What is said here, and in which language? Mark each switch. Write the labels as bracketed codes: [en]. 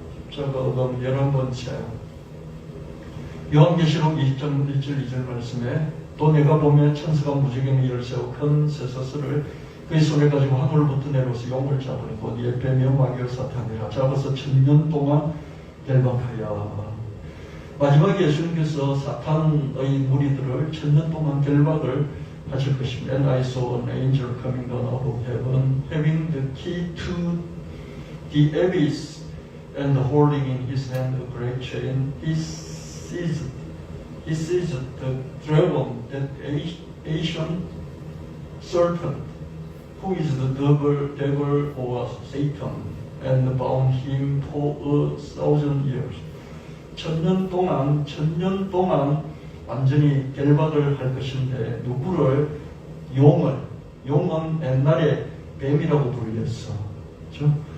[ko] 십자가 금 11번째. 요한계시록 20장 1절 2절 말씀에 또 내가 보면 천사가 무지개의 열쇠와 큰 쇠사슬을 그의 손에 가지고 하늘부터 내려서 용을 잡으니 곧 이에 뱀이요 마귀요 사탄이라 잡아서 1000년 동안 결박하여. 마지막에 예수님께서 사탄의 무리들을 1000년 동안 결박을 하실 것입니다. [en] And I saw an angel coming down out of heaven, having the key to the abyss, and holding in his hand a great chain. He seized the dragon, that ancient serpent, who is the devil or Satan, and bound him for 1,000 years. [ko] 1000년 동안 완전히 결박을 할 것인데 누구를? 용은 옛날에 뱀이라고 불렸어. 그렇죠?